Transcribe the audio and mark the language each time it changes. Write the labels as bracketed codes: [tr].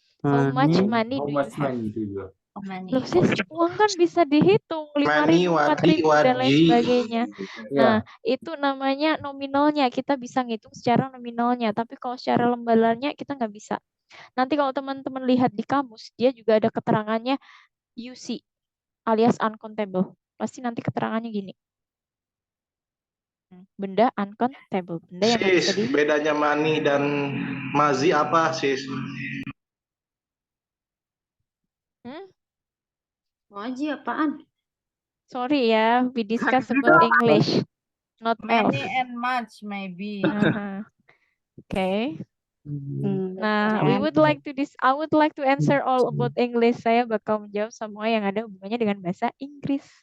[en] How much money do you have? [id] Loh, sis, uang kan bisa dihitung 5.000, 4.000 dan lain sebagainya. Nah, itu namanya nominalnya. Kita bisa ngitung secara nominalnya, tapi kalau secara lembarannya kita nggak bisa. Nanti kalau teman-teman lihat di kamus, dia juga ada keterangannya UC alias uncountable. Pasti nanti keterangannya gini. Benda uncountable, benda yang nggak bisa dihitung. Bedanya money dan mazi apa, sis? Maji apaan? [en] Sorry ya, we discuss about English, not math. Many and much maybe. Okay. Nah, I would like to answer all about English. [id] Saya bakal menjawab semua yang ada hubungannya dengan bahasa Inggris.